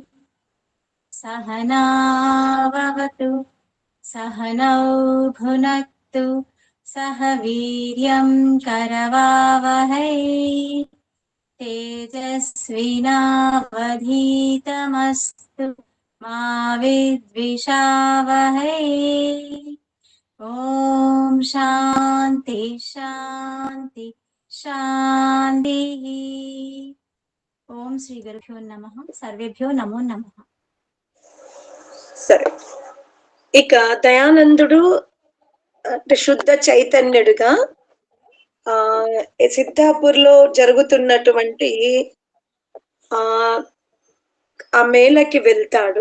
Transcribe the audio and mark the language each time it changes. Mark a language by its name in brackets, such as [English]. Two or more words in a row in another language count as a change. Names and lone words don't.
[Sanskrit] सहना भवतु सहनौ भुनक्तु सह वीर्यं करवावहै तेजस्विनावधीतमस्तु मा विद्विषावहै। ॐ शान्ति शान्ति शान्तिः। ఓం శ్రీ గురుభ్యో నమః. సర్వేభ్యో నమో నమః. [Telugu] సరే, ఇక దయానందుడు అంటే శుద్ధ చైతన్యుడుగా సిద్ధాపూర్ లో జరుగుతున్నటువంటి ఆ మేళకి వెళ్తాడు.